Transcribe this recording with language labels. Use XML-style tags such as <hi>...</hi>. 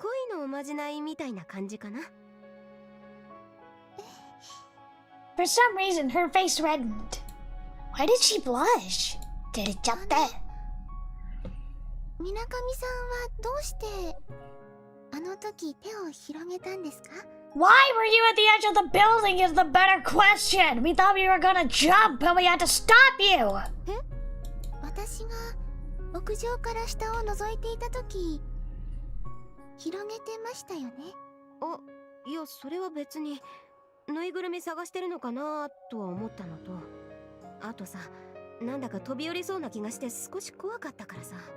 <ja>恋のおまじないみたいな感じかな。</ja> <en>For some reason, her face reddened. Why did she blush?</en> <ja>照れちゃって。水上さんはどうしてあの時手を広げたんですか？</ja> <en>Why were you at the edge of the building is the better question. We thought we were gonna jump and we had to stop you.</en> <ja>え？私が屋上から下を覗いていた時広げてましたよね。あ、いやそれは別にぬいぐるみ探してるのかなとは思ったのと、あとさ、なんだか飛び降りそうな気がして少し怖かったからさ。</ja>